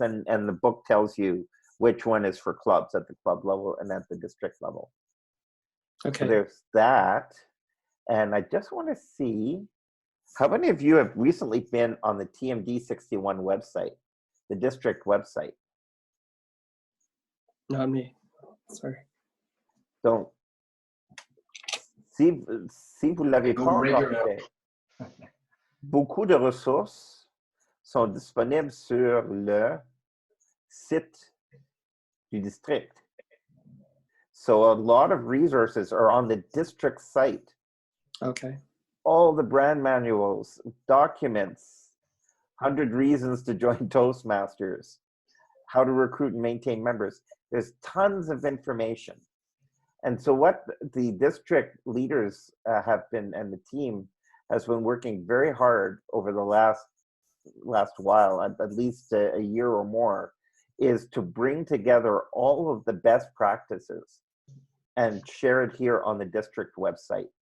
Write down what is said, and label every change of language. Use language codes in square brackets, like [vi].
[en] And the book tells you which one is for clubs at the club level and at the district level. Okay. So there's that. And I just want to see, how many of you have recently been on the D61 website, the district website? Not me. Sorry. [fr] Donc, si vous ne l'avez pas encore fait, beaucoup de ressources sont disponibles sur le site du district. [en] So a lot of resources are on the district site. Okay. All the brand manuals, documents, 100 reasons to join Toastmasters, how to recruit and maintain members. There's tons of information. And so what the district leaders have been, and the team has been working very hard over the last while, at least a year or more, is to bring together all of the best practices and share it here on the district website.